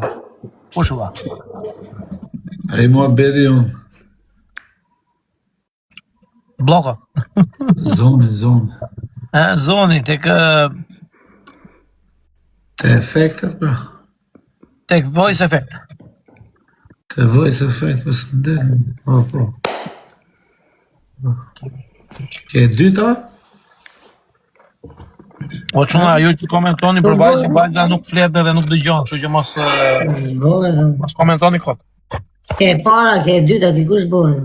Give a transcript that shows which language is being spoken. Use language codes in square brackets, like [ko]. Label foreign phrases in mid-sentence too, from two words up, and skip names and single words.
[sq] Kush valla? Ai mua bedi unë. Bloka. Zoni. Zoni tek Te efektet, pra. tek [en] voice effect. [sq] Te [en] voice effect, [sq] pas më po. Ke e dyta? Po çuna ju që komentoni për vajzë që vajza nuk flet dhe nuk dëgjon, kështu që mos komentoni kot. Ke para, ke dyta, ke kush bëhen?